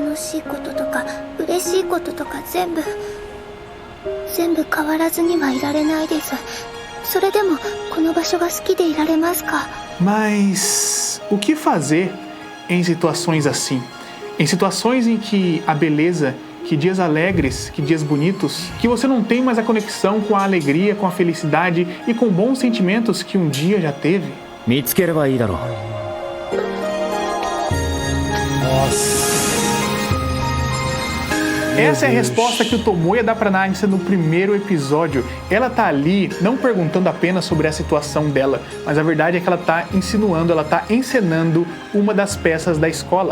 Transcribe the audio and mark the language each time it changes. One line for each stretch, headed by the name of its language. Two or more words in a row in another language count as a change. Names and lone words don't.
Portuguese: Mas o que fazer em situações assim? Em situações em que a beleza que dias alegres, que dias bonitos, que você não tem mais a conexão com a alegria, com a felicidade e com bons sentimentos que um dia já teve?
Japanese: 見つければいいだろう。
Portuguese: Nossa. Essa é a resposta que o Tomoya dá pra Nagisa no primeiro episódio. Ela tá ali não perguntando apenas sobre a situação dela, mas a verdade é que ela tá insinuando, ela tá encenando uma das peças da escola.